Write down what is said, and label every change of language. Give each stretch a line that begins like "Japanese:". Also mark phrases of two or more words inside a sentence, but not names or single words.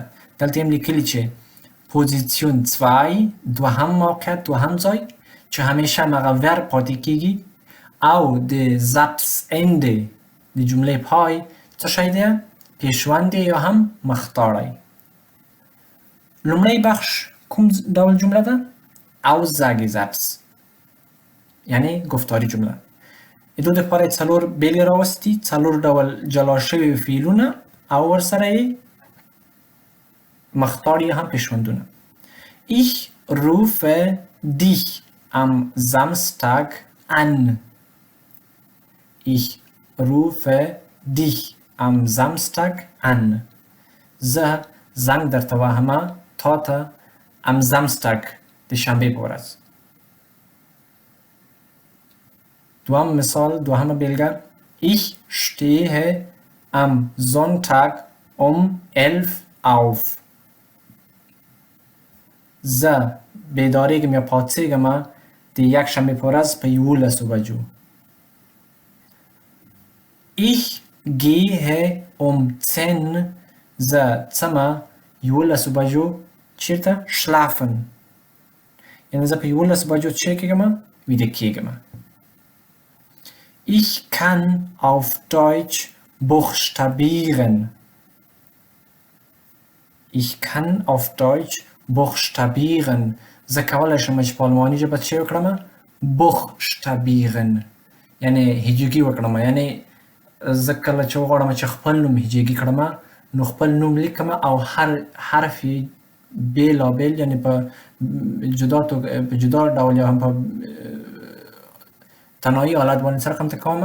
Pashto: دلته هم لیکلي چې پوزیسیون 2 دوهم موقعیت، دوهم ځای چې همیشه همغه ورب پاتې کیږي او د زپس انده د جملې پای څه شی دی؟ پیشوند یا هم مختاړی. لومړی بخش کوم ډول جمله ده؟ Aussagesätze یعنی گفتاری جمله. دو دپاره څلور بیلګې راوستي، څلور ډول جلا شوي فعلونه او ورسره یې مختار یا هم پیشوندونه.
German: Ich rufe dich am Samstag an. Ich rufe dich am Samstag an.
Pashto: زه زنګ درته وهمه تا ته
German: am Samstag
Pashto: د شنبې په ورځ. دوام مثال، دوهمه بیلګه
German: Ich stehe am Sonntag um 11 auf.
Pashto: زه بیداریږم یا پاڅیږم د یکشنبې په ورځ په 11 بجو.
German: Ich gehe um 10
Pashto: زه څمه 11 بجو چیرته؟ schlafen. یعنی زه په 11 بجو چی کېږم؟ ویده کېږم.
German: Ich kann auf Deutsch buchstabieren. Ich kann auf Deutsch buchstabieren.
Pashto: زه کولی شم چې په آلماني ژبه چی وکړم؟ buchstabieren. یعنی هجوګي وکړم. یعنی زه کله چې وغواړم چې خپل نوم هجوګي کړم نو خپل نوم لیکم او هر حرف یې بېلابېل یعنی په جدا ډول یا هم په تنهایی حالت باندې څه رقم ته کوم؟